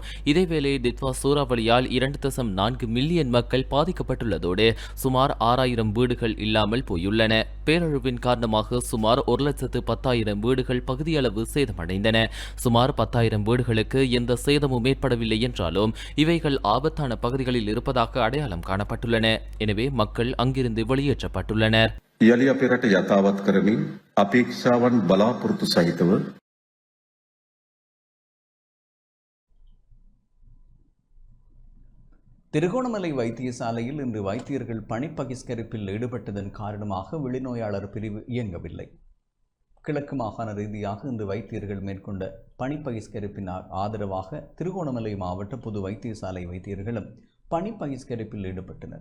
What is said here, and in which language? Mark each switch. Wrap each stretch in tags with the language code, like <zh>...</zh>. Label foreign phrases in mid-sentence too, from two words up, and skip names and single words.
<ta>இதேவேளை தித்வா சூறாவளியால் 2.4 மில்லியன் மக்கள் பாதிக்கப்பட்டுள்ளதோடு சுமார் 6000 வீடுகள் இல்லாமல் போயுள்ளன. பேரழிவின் காரணமாக சுமார் 1,10,000 வீடுகள் பகுதியளவு சேதமடைந்தன. சுமார் 10,000 வீடுகளுக்கு எந்த சேதமும் ஏற்படவில்லை என்றாலும் இவைகள் ஆபத்தான பகுதிகளில் இருப்பதாக அடையாளம் காணப்பட்டுள்ளன. எனவே மக்கள் அங்கிருந்து வெளியேற்றப்பட்டுள்ளனர்.</ta> <si>යළි අපේ රට යථාවත් කරමින් අපේක්ෂාවන් බලාපොරොත්තු සහිතව</si> <ta>திருகோணமலை வைத்தியசாலையில் இன்று வைத்தியர்கள் பணி பகிஷ்கரிப்பில் ஈடுபட்டதன் காரணமாக வெளிநோயாளர் பிரிவு இயங்கவில்லை. கிழக்கு மாகாண ரீதியாக இன்று வைத்தியர்கள் மேற்கொண்ட பணி பகிஷ்கரிப்பின் ஆதரவாக திருகோணமலை மாவட்ட பொது வைத்தியசாலை வைத்தியர்களும் பணி பகிஷ்கரிப்பில் ஈடுபட்டனர்.</ta>